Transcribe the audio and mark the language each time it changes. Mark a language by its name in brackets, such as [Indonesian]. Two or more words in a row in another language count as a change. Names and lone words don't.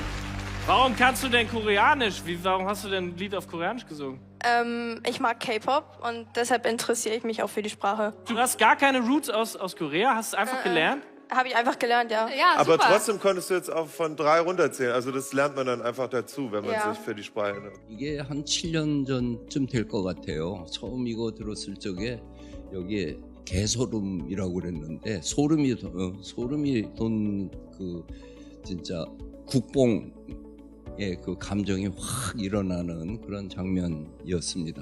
[German] Warum kannst du denn Koreanisch? Warum hast du denn ein Lied auf Koreanisch gesungen? Ich mag K-Pop und deshalb interessiere ich mich auch für die Sprache. Du hast gar keine Roots aus Korea? Hast du einfach gelernt? Habe ich einfach gelernt, ja. Ja, Aber super. trotzdem konntest du jetzt auch von 3 runterzählen. Also das lernt man dann einfach dazu, wenn man Ja. sich für die Sprache nimmt. [Korean] 이게 한 7년 전쯤 될 것 같아요. 처음 이거 들었을 적에 여기에 개소름이라고 그랬는데 소름이 돈 그 진짜 국뽕의 그 감정이 확 일어나는 그런 장면이었습니다.